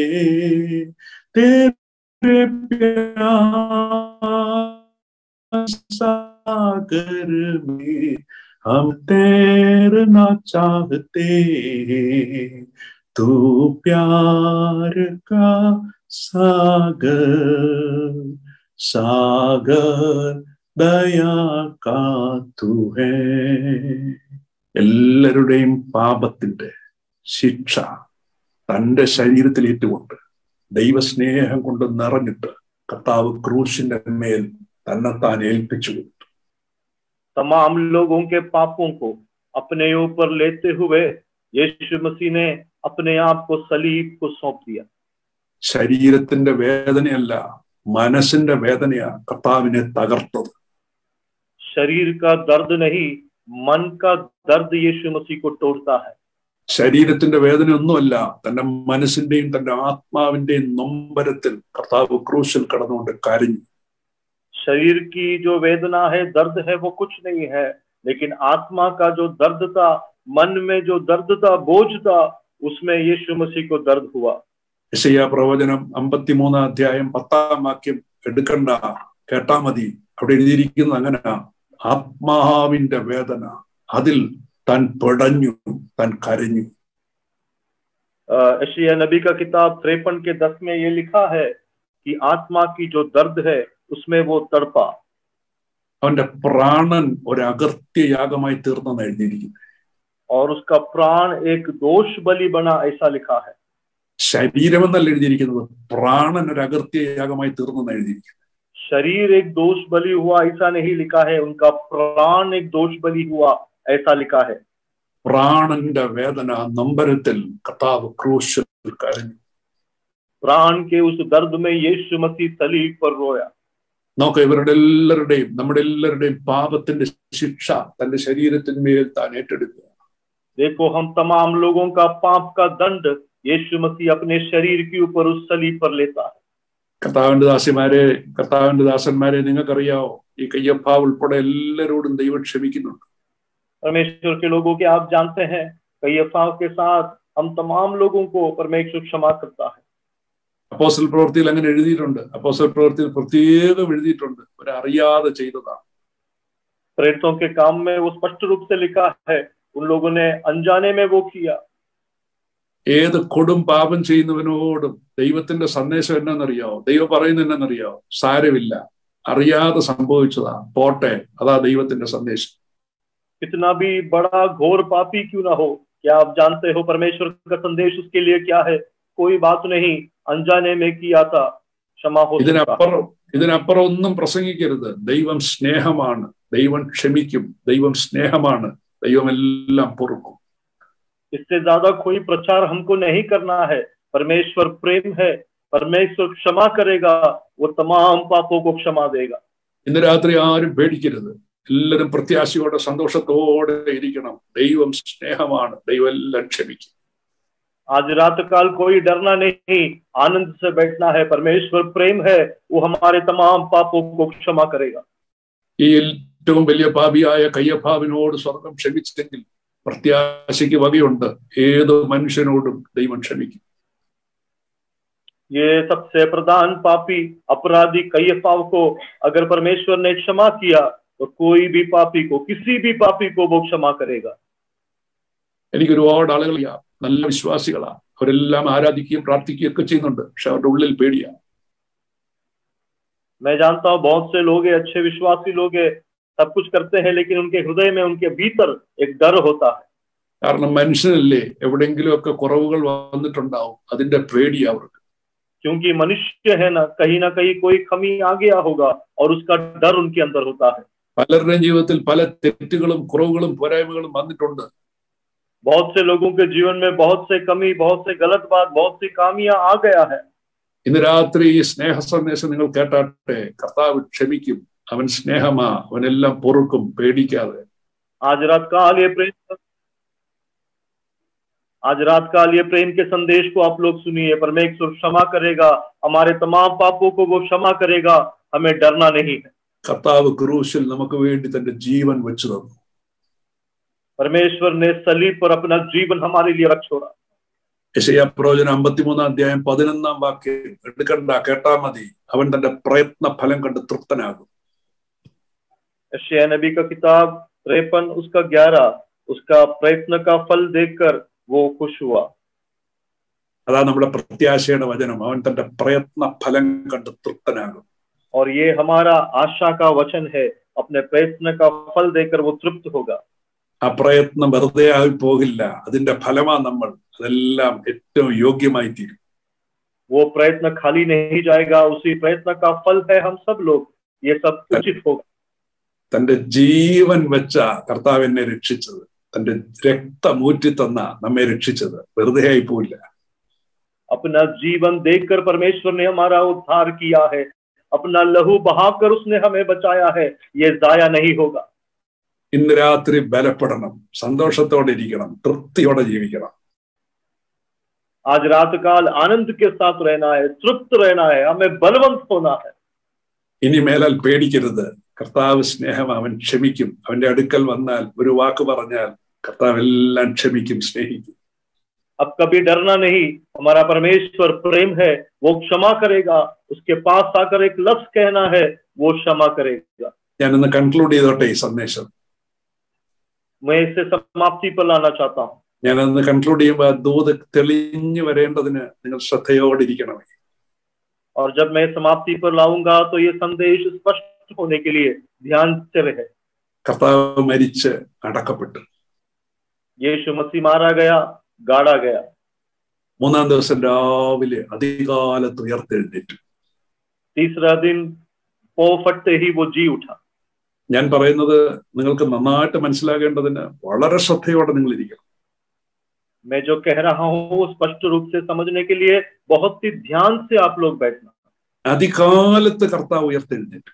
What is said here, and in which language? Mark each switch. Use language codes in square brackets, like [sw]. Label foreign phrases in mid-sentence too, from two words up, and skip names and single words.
[hi] तेरे प्यार सागर में हम तैरना चाहते. तू प्यार का सागर, सागर दया का तू है. [ml] എല്ലാവരുടെയും പാപത്തിന്റെ ശിക്ഷ തന്റെ ശരീരത്തിൽ ഏറ്റുകൊണ്ട് ദൈവസ്നേഹം കൊണ്ട് നിറഞ്ഞിട്ട് കർത്താവ് ക്രൂശിന്റെ മേൽ തന്നെത്താൻ ഏൽപ്പിച്ചു കൊടുത്തു. [hi] तमाम लोगों के पापों को अपने ऊपर लेते हुए यीशु मसीह ने अपने आप को सलीब को सौंप दिया। [ml] ശരീരത്തിന്റെ വേദനയല്ല, മനസ്സിന്റെ വേദനയാ കർത്താവിനെ തകർത്തത്. [hi] शरीर का दर्द नहीं, मन का दर्द यीशु मसीह को तोड़ता है। [ml] ശരീരത്തിന്റെ വേദനയൊന്നുമല്ല, തന്റെ മനസ്സിന്റെയും തന്റെ ആത്മാവിന്റെയും നൊമ്പരത്തിൽ കർത്താവ് ക്രൂശിൽ കടന്നുകൊണ്ട് കരഞ്ഞു. [hi] शरीर की जो वेदना है, दर्द है, वो कुछ नहीं है, लेकिन आत्मा का जो दर्द था, मन में जो दर्द था, बोझ था, उसमें यीशु मसीह को दर्द हुआ। [ml] യെശയ്യാ പ്രവചനം 53 അധ്യായം 10 വാക്യം എടുക്കണ്ട, കേട്ടാ മതി. അവിടെ എഴുതിയിരിക്കുന്നത് അങ്ങനെ, ആത്മാവിന്റെ വേദന, അതിൽ താൻ പിടഞ്ഞു, താൻ കരഞ്ഞു. [hi] यशायाह नबी का किताब 53 के 10 में ये लिखा है कि आत्मा की जो दर्द है उसमें वो तड़पा. [ml] അവന്റെ പ്രാണൻ ഒരു അകൃത്യയാഗമായി തീർന്നെന്ന് എഴുതിയിരിക്കുന്നു. [hi] और उसका प्राण एक दोष बलि बना, ऐसा लिखा है. [ml] ശരീരമെന്നല്ല എഴുതിയിരിക്കുന്നത്, പ്രാണൻ ഒരു അകൃത്യയാഗമായി തീർന്നെന്ന് എഴുതിയിരിക്കുന്നു. [hi] शरीर एक दोष बलि हुआ, ऐसा नहीं लिखा है. उनका प्राण एक दोष बलि हुआ, ऐसा लिखा है. [ml] പ്രാണന്റെ വേദന നൊമ്പരത്തിൽ കർത്താവ് ക്രൂശിൽ കരഞ്ഞു. [hi] प्राण के उस दर्द में यीशु मसीह सलीब पर रोया. [ml] നോക്ക, ഇവരുടെ എല്ലാവരുടെയും നമ്മുടെ എല്ലാവരുടെയും പാപത്തിന്റെ ശിക്ഷ തന്റെ ശരീരത്തിന്മേൽ താൻ ഏറ്റെടുക്കുക. [hi] देखो, हम तमाम लोगों का पाप का दंड यीशु मसीह अपने शरीर के ऊपर उस सलीब पर लेता है. [ml] കർത്താവിന്റെ ദാസന്മാരെ, നിങ്ങൾക്കറിയാവോ, ഈ കയ്യപ്പ ഉൾപ്പെടെ എല്ലാവരോടും ദൈവം ക്ഷമിക്കുന്നുണ്ട്. [hi] परमेश्वर के लोगों के आप जानते हैं, कैफा के साथ हम तमाम लोगों को परमेश्वर क्षमा करता है. [ml] അപ്പോസ്തല പ്രവൃത്തിയിൽ അങ്ങനെ എഴുതിയിട്ടുണ്ട്. അപ്പോസ്തല പ്രവൃത്തിയിൽ പ്രത്യേകം എഴുതിയിട്ടുണ്ട്, അവരറിയാതെ ചെയ്തതാണ്. [hi] प्रेरितों के काम में वो स्पष्ट रूप से लिखा है, उन लोगों ने अनजाने में वो किया. [ml] ഏത് കൊടും പാപം ചെയ്യുന്നവനോടും ദൈവത്തിന്റെ സന്ദേശം എന്നറിയാവോ? ദൈവം പറയുന്നത് എന്നറിയാവോ? സാരമില്ല, അറിയാതെ സംഭവിച്ചതാ, പോട്ടെ, അതാ ദൈവത്തിന്റെ സന്ദേശം. [hi] कितना भी बड़ा घोर पापी क्यों ना हो, क्या आप जानते हो परमेश्वर का संदेश उसके लिए क्या है? कोई बात नहीं, अनजाने में किया था, क्षमा हो. [ml] ഇതിനപ്പുറം ഒന്നും പ്രസംഗിക്കരുത്. ദൈവം സ്നേഹമാണ്, ദൈവം ക്ഷമിക്കും, ദൈവം സ്നേഹമാണ്, ദൈവം എല്ലാം പൊറുക്കും. [hi] इससे ज्यादा कोई प्रचार हमको नहीं करना है. परमेश्वर प्रेम है, परमेश्वर क्षमा करेगा, वो तमाम पापों को क्षमा देगा. [ml] ഇന്ന് രാത്രി ആരും പേടിക്കരുത്. എല്ലാവരും പ്രത്യാശയോടെ സന്തോഷത്തോടെ ഇരിക്കണം. ദൈവം സ്നേഹമാണ്, ദൈവം എല്ലാം ക്ഷമിക്കും. [hi] आज रात काल कोई डरना नहीं, आनंद से बैठना है. परमेश्वर प्रेम है, वो हमारे तमाम पापों को क्षमा करेगा. [ml] ഈ ഏറ്റവും വലിയ പാപിയായ കയ്യപ്പാവിനോട് സ്വർഗം ക്ഷമിച്ചെങ്കിൽ പ്രത്യാശയ്ക്ക് വകയുണ്ട്. ഏത് മനുഷ്യനോടും ദൈവം ക്ഷമിക്കും. [hi] ये सबसे प्रधान पापी अपराधी कैफा को अगर परमेश्वर ने क्षमा किया, तो कोई भी पापी को, किसी भी पापी को वो क्षमा करेगा. [ml] എനിക്ക് ഒരുപാട് ആളുകൾ നല്ല വിശ്വാസികളാ, അവരെല്ലാം ആരാധിക്കുകയും പ്രാർത്ഥിക്കുകയും ഒക്കെ ചെയ്യുന്നുണ്ട്, പക്ഷെ അവരുടെ ഉള്ളിൽ പേടിയാ. [hi] मैं जानता हूँ बहुत से लोग हैं, अच्छे विश्वासी लोग हैं, सब कुछ करते हैं, लेकिन उनके हृदय में, उनके भीतर एक डर होता है. [ml] കാരണം മനുഷ്യനല്ലേ, എവിടെയെങ്കിലും ഒക്കെ കുറവുകൾ വന്നിട്ടുണ്ടാവും, അതിന്റെ പേടിയാ അവർക്ക്. [hi] क्योंकि मनुष्य है ना कहीं कोई कमी आ गया होगा और उसका डर उनके अंदर होता है. [ml] പലരുടെയും ജീവിതത്തിൽ പല തെറ്റുകളും കുറവുകളും പോരായ്മകളും വന്നിട്ടുണ്ട്. [hi] बहुत से लोगों के जीवन में बहुत से कमी, बहुत से गलत बात, बहुत सी खामियां आ गया है. [ml] ഇന്ന് രാത്രി ഈ സ്നേഹ സന്ദേശം നിങ്ങൾ കേട്ടാട്ടെ. കർത്താവ് ക്ഷമിക്കും, അവൻ സ്നേഹമാ, അവനെല്ലാം പൊറുക്കും, പേടിക്കാതെ. [hi] आज रात काल ये प्रेम के संदेश को आप लोग सुनिए. परमेश्वर क्षमा करेगा, हमारे तमाम पापों को वो क्षमा करेगा, हमें डरना नहीं है. [ml] കർത്താവ് ക്രൂശിൽ നമുക്ക് വേണ്ടി തന്റെ ജീവൻ വെച്ചു തന്നു. [hi] परमेश्वर ने सलीब पर अपना जीवन हमारे लिए रख छोड़ा. [ml] യെശയ്യാ പ്രവചനം 53 അധ്യായം 11 വാക്യം എടുക്കണ്ട, കേട്ടാ മതി. അവൻ തന്റെ പ്രയത്ന ഫലം കണ്ട് തൃപ്തനാകും. [hi] यशायाह नबी का किताब 53 उसका 11, उसका प्रयत्न का फल देखकर वो खुश हुआ. [ml] അതാ നമ്മുടെ പ്രത്യാശയുടെ വചനം. അവൻ തന്റെ പ്രയത്ന ഫലം കണ്ട് തൃപ്തനാകും. [hi] और ये हमारा आशा का वचन है, अपने प्रयत्न का फल देकर वो तृप्त होगा. [ml] ആ പ്രയത്നം വെറുതെ ആയി പോകില്ല, അതിന്റെ ഫലമാ നമ്മൾ. അതെല്ലാം ഏറ്റവും യോഗ്യമായി തീരും. [hi] वो प्रयत्न खाली नहीं जाएगा, उसी प्रयत्न का फल है हम सब लोग, ये सब उचित होगा. [ml] തന്റെ ജീവൻ വെച്ച കർത്താവ് എന്നെ രക്ഷിച്ചത്. തന്റെ രക്തമൂറ്റി തന്ന നമ്മെ രക്ഷിച്ചത് വെറുതെ ആയി പോയില്ല. [hi] अपना जीवन देकर परमेश्वर ने हमारा उद्धार किया है, अपना लहू बहाकर उसने हमें बचाया है, ये जाया नहीं होगा. [ml] ഇന്ന് രാത്രി ബലപ്പെടണം, സന്തോഷത്തോടെ ഇരിക്കണം, തൃപ്തിയോടെ ജീവിക്കണം. [hi] आज रात काल आनंद के साथ रहना है, तृप्त रहना है, हमें बलवंत होना है. [ml] ഇനി മേലാൽ പേടിക്കരുത്. കർത്താവ് സ്നേഹം, അവൻ ക്ഷമിക്കും. അവന്റെ അടുക്കൽ വന്നാൽ ഒരു വാക്ക് പറഞ്ഞാൽ കർത്താവ് എല്ലാം ക്ഷമിക്കും, സ്നേഹിക്കും. [hi] अब कभी डरना नहीं, हमारा परमेश्वर प्रेम है, वो क्षमा करेगा. उसके पास आकर एक लफ्ज कहना है, वो क्षमा करेगा. [ml] ഞാനൊന്ന് കൺക്ലൂഡ് ചെയ്തോട്ടെ ഈ സന്ദേശം. [hi] मैं इसे समाप्ति पर लाना चाहता हूँ. [ml] ഞാനൊന്ന് കൺക്ലൂഡ് ചെയ്യുമ്പോൾ ആ ദൂത് തെളിഞ്ഞു വരേണ്ടതിന് നിങ്ങൾ ശ്രദ്ധയോടെ ഇരിക്കണമേ. [hi] और जब मैं समाप्ति पर लाऊंगा तो ये संदेश स्पष्ट होने के लिए ध्यान से रहे. [ml] കർത്താവ് മരിച്ച് അടക്കപ്പെട്ടു. [hi] यीशु मसीह मारा गया, गाड़ा गया. [ml] മൂന്നാം ദിവസം രാവിലെ അതികാലത്ത് ഉയർത്തെഴുന്നേറ്റു. [hi] तीसरा दिन पौ फटते ही वो जी उठा. [ml] ഞാൻ പറയുന്നത് നിങ്ങൾക്ക് നന്നായിട്ട് മനസ്സിലാകേണ്ടതിന് വളരെ ശ്രദ്ധയോടെ നിങ്ങൾ ഇരിക്കണം. [hi] मैं जो कह रहा हूँ स्पष्ट रूप से समझने के लिए बहुत ही ध्यान से आप लोग बैठना. [ml] അതികാലത്ത് കർത്താവ് ഉയർത്തെഴുന്നേറ്റു.